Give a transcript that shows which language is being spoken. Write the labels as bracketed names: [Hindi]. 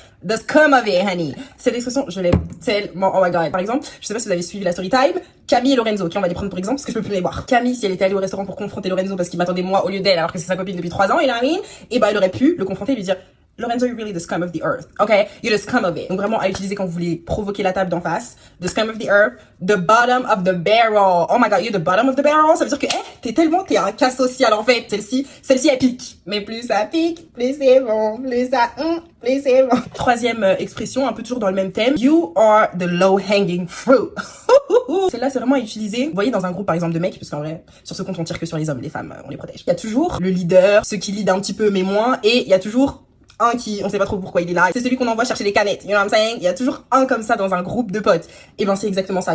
[English] The scum of it, honey. [French] Cette expression, je l'aime tellement, [English] oh my god. [French] Par exemple, je sais pas si vous avez suivi la story time, Camille et Lorenzo, ok, on va les prendre pour exemple parce que je peux plus les voir. Camille, si elle était allée au restaurant pour confronter Lorenzo parce qu'il m'attendait moi au lieu d'elle alors que c'est sa copine depuis 3 ans, et bah elle aurait pu le confronter et lui dire Lorenzo, [English] you're really the scum of the earth, okay? You're the scum of it. [French] Donc vraiment à utiliser quand vous voulez provoquer la table d'en face. [English] The scum of the earth, the bottom of the barrel. Oh my god, you're the bottom of the barrel. [French] Ça veut dire que, t'es un cas social en fait. Celle-ci, elle pique. Mais plus ça pique, plus c'est bon, plus c'est bon. Troisième expression, un peu toujours dans le même thème. [English] You are the low hanging fruit. [French] Celle-là, c'est vraiment à utiliser. Vous voyez, dans un groupe, par exemple, de mecs, parce qu'en vrai, sur ce compte, on tire que sur les hommes, les femmes, on les protège. Il y a toujours le leader, ceux qui lead un petit peu, mais moins, et il y a toujours un qui, on sait pas trop pourquoi il est là. C'est celui qu'on envoie chercher les canettes. [English] You know what I'm saying? [French] Il y a toujours un comme ça dans un groupe de potes. Et ben, c'est exactement ça.